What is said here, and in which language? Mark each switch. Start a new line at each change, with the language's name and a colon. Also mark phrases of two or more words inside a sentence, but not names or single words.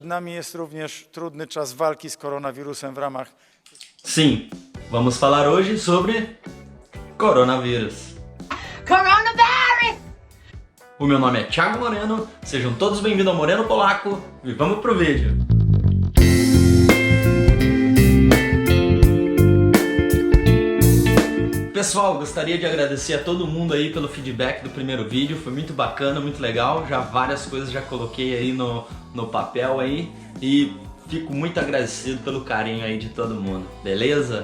Polish: Przed nami jest również trudny czas walki z koronawirusem w ramach...
Portuguese: Sim, vamos falar hoje sobre coronavírus. Coronavirus! O meu nome é Thiago Moreno, sejam todos bem-vindos ao Moreno Polaco e vamos pro vídeo. Pessoal, gostaria de agradecer a todo mundo aí pelo feedback do primeiro vídeo, foi muito bacana, muito legal, já várias coisas já coloquei aí no papel aí e fico muito agradecido pelo carinho aí de todo mundo, beleza?